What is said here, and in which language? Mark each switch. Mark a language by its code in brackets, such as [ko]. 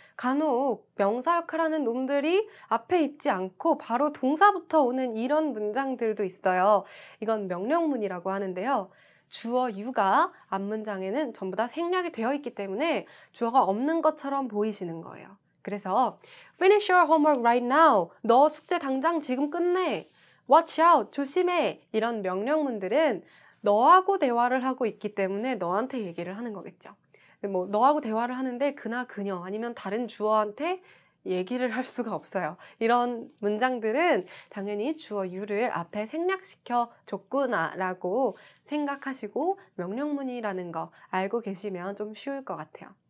[ko] 간혹 명사 역할하는 놈들이 앞에 있지 않고 바로 동사부터 오는 이런 문장들도 있어요. 이건 명령문이라고 하는데요. 주어 you가 앞문장에는 전부 다 생략이 되어 있기 때문에 주어가 없는 것처럼 보이시는 거예요. [en] 그래서 finish your homework right now. [ko] 너 숙제 당장 지금 끝내. [en] Watch out, [ko] 조심해. 이런 명령문들은 너하고 대화를 하고 있기 때문에 너한테 얘기를 하는 거겠죠. 뭐 너하고 대화를 하는데 그나 그녀 아니면 다른 주어한테 얘기를 할 수가 없어요. 이런 문장들은 당연히 주어 you를 앞에 생략시켜 줬구나 라고 생각하시고 명령문이라는 거 알고 계시면 좀 쉬울 것 같아요.